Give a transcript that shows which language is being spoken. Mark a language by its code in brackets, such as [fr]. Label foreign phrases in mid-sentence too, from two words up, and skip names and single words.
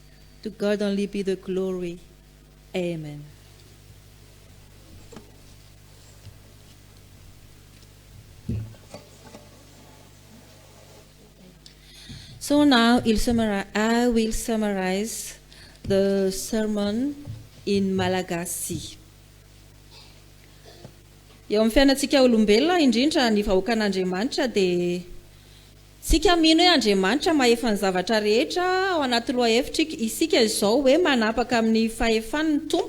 [en] To God only be the glory. Amen. So now I will summarize the sermon in Malagasy. [mg] Eo amin'ny fiainantsika olombelona indrindra ny vahoakan'Andriamanitra dia sika mino hoe Andriamanitra mahefa ny zavatra rehetra ao anaty lohahevitra isika izao hoe manapaka amin'ny fahefan'ny Tompo.